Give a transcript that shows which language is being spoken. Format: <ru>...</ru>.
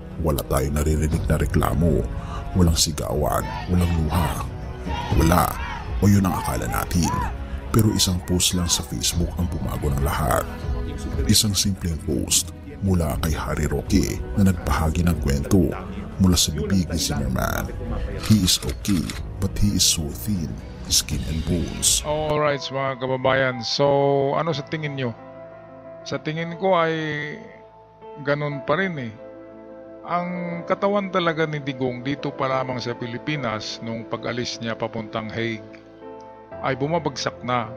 <tl>Wala tayong naririnig na reklamo, walang sigawan, walang luha. Wala, o yun ang akala natin. Pero isang post lang sa Facebook ang bumago ng lahat. Isang simpleng post mula kay Harry Roque na nagpahagi ng kwento mula sa bibig ni Zimmerman.</tl> <en>He is okay, but he is so thin, skin and bones.</en> <tl>Alright mga kababayan, so ano sa tingin nyo? Sa tingin ko ay ganun pa rin eh. Ang katawan talaga ni Digong dito pa lamang sa Pilipinas nung pag-alis niya papuntang Hague ay bumabagsak na.</tl>